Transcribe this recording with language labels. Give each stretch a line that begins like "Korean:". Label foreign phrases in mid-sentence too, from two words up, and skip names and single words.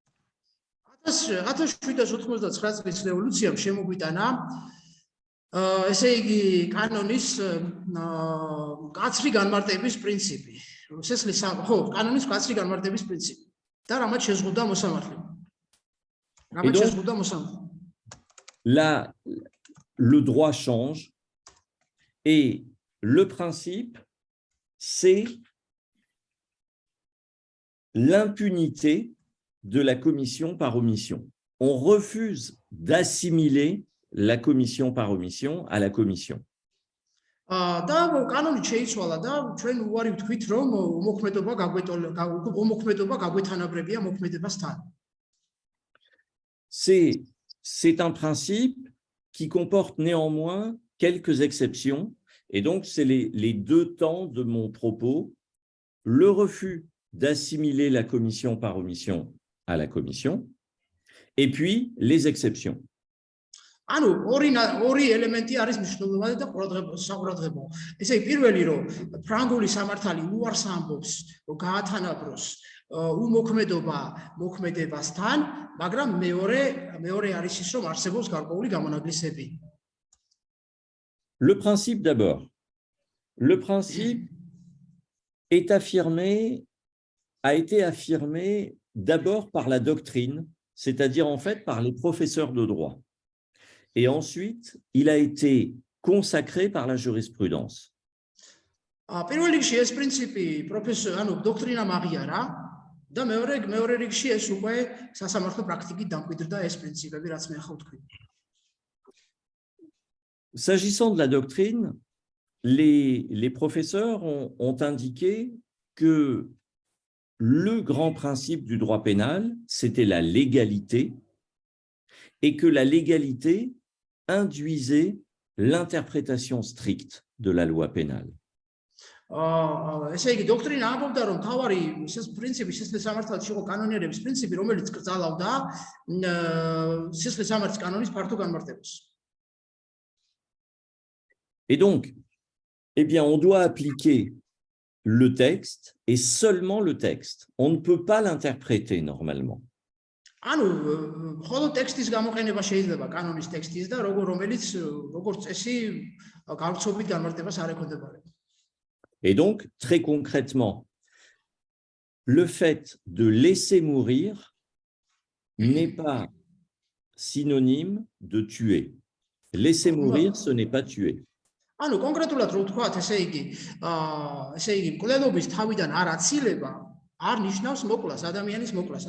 Georgian: 1789 წლის რევოლუციამ შემოგვიტანა ესე იგი კანონის კაცრი განმარტების პრინციპი. კანონის კაცრი განმარტების პრინციპი და რამაც შეზღუდვა მოსამართლე.
French: Là, le droit change et le principe, c'est l'impunité de la commission par omission. On refuse d'assimiler la commission par omission à la commission.
Georgian: და კანონით შეიცვალა და ჩვენ უარი ვთქვით, რომ უმოქმედობა გაგვეთანაბრებია მოქმედებასთან.
French: C'est un principe qui comporte néanmoins quelques exceptions, et donc c'est les deux temps de mon propos, le refus d'assimiler la commission par omission à la commission, et puis les exceptions.
Georgian: ანუ ორი ელემენტი არის მნიშვნელოვანი და საყურადღებო. ესე იგი, პირველი რომ ფრანგული სამართალი უარს ამბობს, რომ გაათანაბროს უმოქმედობა მოქმედებასთან, მაგრამ მეორე არის ის, რომ არსებობს გარკვეული გამონაკლისები.
French: Le principe d'abord. Le principe a été affirmé d'abord par la doctrine, c'est-à-dire en fait par les professeurs de droit. Et ensuite, il a été consacré par la jurisprudence.
Georgian: პირველ რიგში ეს პრინციპი დოქტრინამ აღიარა და მეორე რიგში ეს უკვე სასამართლო პრაქტიკით დამკვიდრდა ეს პრინციპები, რაც მე ახლა ვთქვი.
French: S'agissant de la doctrine, les professeurs ont indiqué que le grand principe du droit pénal, c'était la légalité, et que la légalité induisait l'interprétation stricte de la loi pénale.
Georgian: ესე იგი, დოქტრინა ამბობდა, რომ თავარი პრინციპი სისხლის სამართალში იყო კანონიერების პრინციპი, რომელიც კრძალავდა სისხლის სამართლის კანონის ფართო განმარტებას.
French: Et donc, eh bien, on doit appliquer le texte et seulement le texte. On ne peut pas l'interpréter normalement.
Georgian: ანუ მხოლოდ ტექსტის გამოყენება შეიძლება კანონის ტექსტის და რომელიც როგორც წესი გავრცობით განმარტებას არ ექვემდებარება.
French: Et donc, très concrètement, le fait de laisser mourir n'est pas synonyme de tuer. Laisser mourir, ce n'est pas tuer.
Georgian: ანუ კონკრეტულად რო ვთქვათ, ესე იგი, მკვლელობის თავიდან არ აცილება არ ნიშნავს მოკლას, ადამიანის მოკლას.